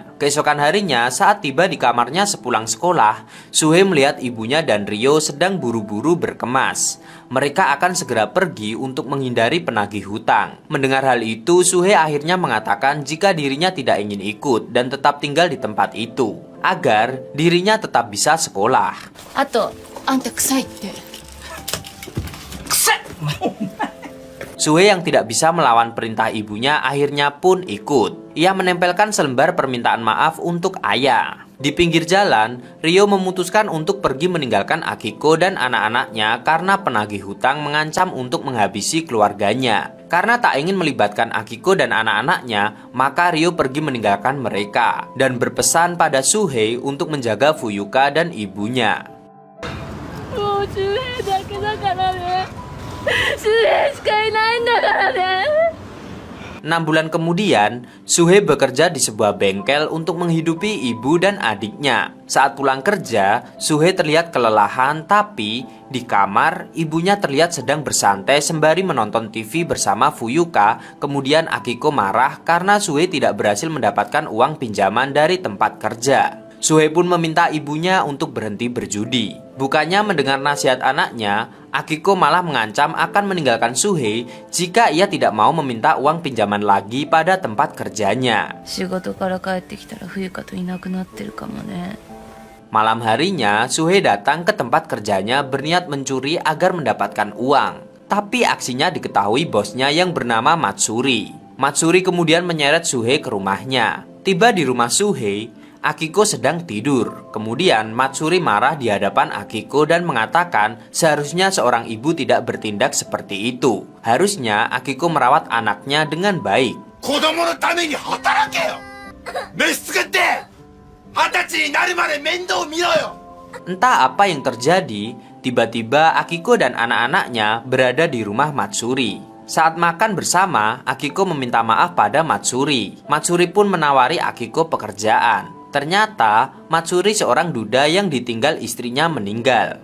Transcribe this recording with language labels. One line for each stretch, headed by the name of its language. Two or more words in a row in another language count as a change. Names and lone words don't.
Indonesian: Keesokan harinya saat tiba di kamarnya sepulang sekolah, Suhei melihat ibunya dan Ryo sedang buru-buru berkemas. Mereka akan segera pergi untuk menghindari penagih hutang. Mendengar hal itu, Suhei akhirnya mengatakan jika dirinya tidak ingin ikut dan tetap tinggal di tempat itu, agar dirinya tetap bisa sekolah.
Japanese: あと、あんた臭いって.
Indonesian: Suhei yang tidak bisa melawan perintah ibunya akhirnya pun ikut. Ia menempelkan selembar permintaan maaf untuk ayah. Di pinggir jalan, Ryo memutuskan untuk pergi meninggalkan Akiko dan anak-anaknya karena penagih hutang mengancam untuk menghabisi keluarganya. Karena tak ingin melibatkan Akiko dan anak-anaknya, maka Ryo pergi meninggalkan mereka dan berpesan pada Suhei untuk menjaga Fuyuka dan ibunya.
Japanese: もう周平だけだからね。周平しかいないんだからね。
Indonesian: 6 bulan kemudian, Suhei bekerja di sebuah bengkel untuk menghidupi ibu dan adiknya. Saat pulang kerja, Suhei terlihat kelelahan, tapi di kamar, ibunya terlihat sedang bersantai sembari menonton TV bersama Fuyuka. Kemudian Akiko marah karena Suhei tidak berhasil mendapatkan uang pinjaman dari tempat kerja. Suhei pun meminta ibunya untuk berhenti berjudi. Bukannya mendengar nasihat anaknya, Akiko malah mengancam akan meninggalkan Suhei jika ia tidak mau meminta uang pinjaman lagi pada tempat kerjanya.
Japanese: 仕事から帰ってきたら冬香といなくなってるかもね。
Indonesian: Malam harinya, Suhei datang ke tempat kerjanya berniat mencuri agar mendapatkan uang. Tapi aksinya diketahui bosnya yang bernama Matsuri. Matsuri kemudian menyeret Suhei ke rumahnya. Tiba di rumah Suhei, Akiko sedang tidur. Kemudian Matsuri marah di hadapan Akiko dan mengatakan seharusnya seorang ibu tidak bertindak seperti itu. Harusnya Akiko merawat anaknya dengan baik.
Japanese: 子供のために働けよ。飯作って20歳になるまで面倒見ろよ。
Indonesian: Entah apa yang terjadi, tiba-tiba Akiko dan anak-anaknya berada di rumah Matsuri. Saat makan bersama, Akiko meminta maaf pada Matsuri. Matsuri pun menawari Akiko pekerjaan. Ternyata, Matsuri seorang duda yang ditinggal istrinya meninggal.